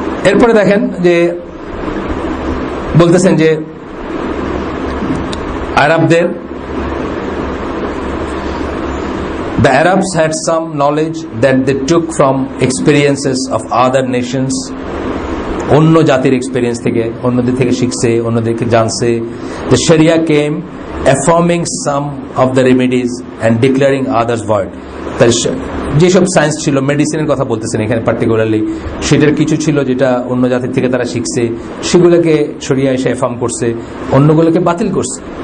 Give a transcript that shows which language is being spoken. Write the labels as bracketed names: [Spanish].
[Bangla] এরপরে দেখেন যে বলতেছেন যে আরবদের, [English] the Arabs had some knowledge that they took from experiences of other nations, [Bangla] অন্য জাতির এক্সপেরিয়েন্স থেকে, অন্যদের থেকে শিখছে, অন্যদেরকে জানছে। [English] The Sharia came affirming some of the remedies and declaring others void. [Bangla] তার যেসব সায়েন্স ছিল, মেডিসিনের কথা বলতেছেন এখানে পার্টিকুলারলি, সেটার কিছু ছিল যেটা অন্য জাতির থেকে তারা শিখছে, সেগুলোকে সরিয়ে এসে এফার্ম করছে, অন্যগুলোকে বাতিল করছে।